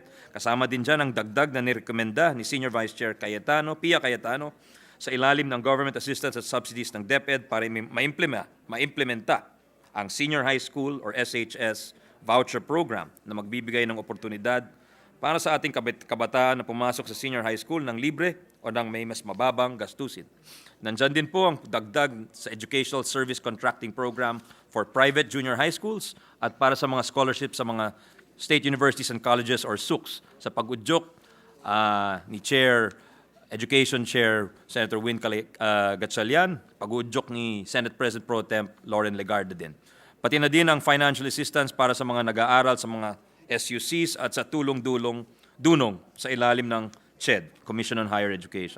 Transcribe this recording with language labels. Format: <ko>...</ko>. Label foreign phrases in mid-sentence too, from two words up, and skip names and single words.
<tl>Kasama din dyan ang dagdag na nirekomenda ni Senior Vice Chair Pia Cayetano sa ilalim ng</tl> <en>government assistance</en> <tl>at subsidies ng DepEd para maimplementa ang Senior High School or SHS voucher program na magbibigay ng oportunidad para sa ating kabataan na pumasok sa senior high school ng libre o ng may mas mababang gastusin. Nandyan din po ang dagdag sa Educational Service Contracting Program for private junior high schools at para sa mga scholarships sa mga</tl> <en>state universities and colleges</en> <tl>or SUCs sa pag-udyok ni Education Chair Senator Win Gatchalian, pag-udyok ni Senate President Pro Temp Lauren Legarda din. Pati na din ang</tl> <en>financial assistance</en> <tl>para sa mga nag-aaral sa mga SUCs at sa dunong sa ilalim ng CHED, Commission on Higher Education.</tl>